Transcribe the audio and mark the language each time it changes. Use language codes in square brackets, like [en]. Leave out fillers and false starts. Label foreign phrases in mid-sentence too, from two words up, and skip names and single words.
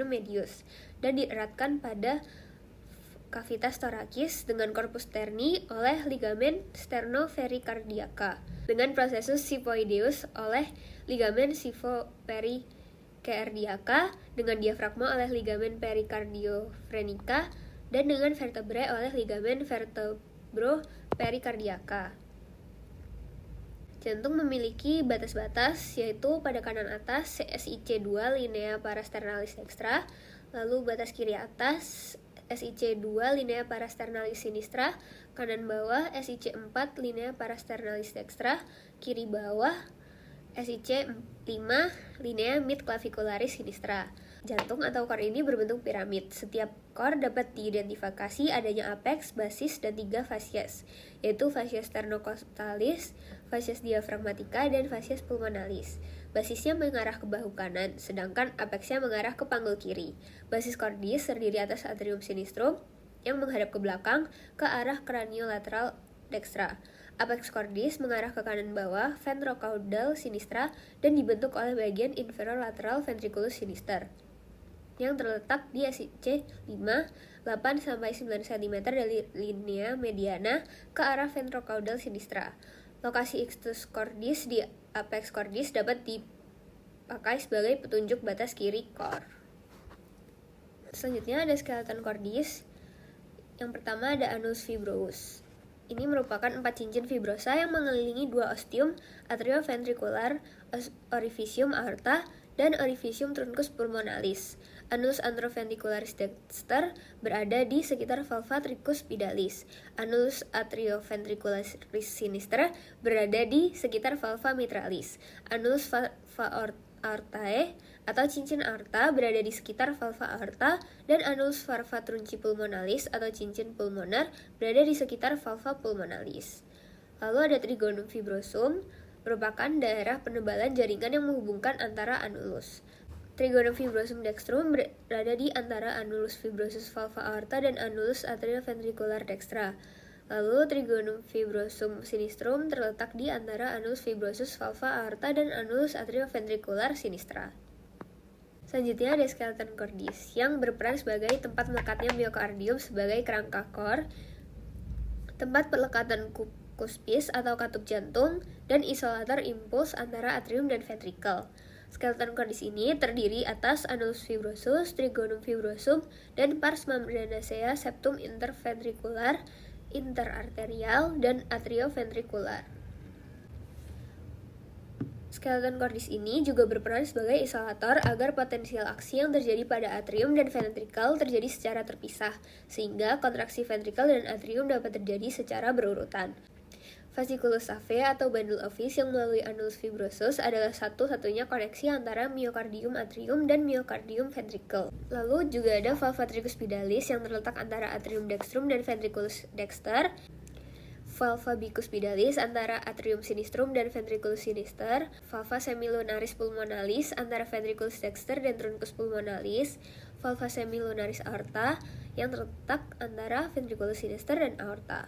[id] medius, dan dieratkan pada cavitas thoracis dengan corpus sterni oleh ligamen sternopericardiaca, dengan processus xiphoideus oleh ligamen xiphopericardioca, dengan diafragma oleh ligamen pericardiofrenica, dan dengan vertebrae oleh ligamen vertebropericardiaca. Jantung memiliki batas-batas, yaitu pada kanan atas SIC2 linea parasternalis dextra, lalu batas kiri atas SIC2 linea parasternalis sinistra, kanan bawah SIC4 linea parasternalis dextra, kiri bawah SIC5 linea mid clavicularis sinistra. Jantung atau core ini berbentuk piramid. Setiap core dapat diidentifikasi adanya apex, basis, dan 3 fasies, yaitu fasies sternocostalis, fasies diafragmatica, dan fasies pulmonalis. Basisnya mengarah ke bahu kanan, sedangkan apexnya mengarah ke panggul kiri. Basis cordis terdiri atas atrium sinistrum yang menghadap ke belakang ke arah craniolateral dextra. Apex cordis mengarah ke kanan bawah ventrocaudal sinistra dan dibentuk oleh bagian inferolateral ventriculus sinister yang terletak di SIC 5, 8-9 cm dari linea mediana ke arah ventrocaudal sinistra. Lokasi ictus cordis di apex cordis dapat dipakai sebagai petunjuk batas kiri core. Selanjutnya ada skeleton cordis. Yang pertama ada annulus fibrosus. Ini merupakan 4 cincin fibrosa yang mengelilingi 2 ostium atrioventricular, orificium aorta, dan orificium truncus pulmonalis. Annulus anteroventricularis dexter berada di sekitar valva tricuspidalis. Annulus atrioventricularis sinister berada di sekitar valva mitralis. Annulus aortae atau cincin aorta berada di sekitar valva aorta, dan annulus valva trunci pulmonalis atau cincin pulmoner berada di sekitar valva pulmonalis. Lalu ada trigonum fibrosum, merupakan daerah penebalan jaringan yang menghubungkan antara annulus. Trigonum fibrosum dextrum berada di antara annulus fibrosus valva aorta dan annulus atrioventricular dextra. Lalu trigonum fibrosum sinistrum terletak di antara annulus fibrosus valva aorta dan annulus atrioventricular sinistra. Selanjutnya ada skeleton cordis yang berperan sebagai tempat melekatnya miokardium sebagai kerangka core, tempat pelekatan kuspis atau katup jantung, dan isolator impuls antara atrium dan ventricle. Skeleton cordis ini terdiri atas annulus fibrosus, trigonum fibrosum, dan pars membranacea septum interventricular, interarterial, dan atrioventricular. Skeleton cordis ini juga berperan sebagai isolator agar potensial aksi yang terjadi pada atrium dan ventricle terjadi secara terpisah, sehingga kontraksi ventricle dan atrium dapat terjadi secara berurutan. Fasciculus savae atau [en] bundle of His [id] yang melalui annulus fibrosus adalah satu-satunya koneksi antara myocardium atrium dan myocardium ventricle. Lalu juga ada valva tricuspidalis yang terletak antara atrium dextrum dan ventriculus dexter, valva bicuspidalis antara atrium sinistrum dan ventriculus sinister, valva semilunaris pulmonalis antara ventriculus dexter dan truncus pulmonalis, valva semilunaris aorta yang terletak antara ventriculus sinister dan aorta.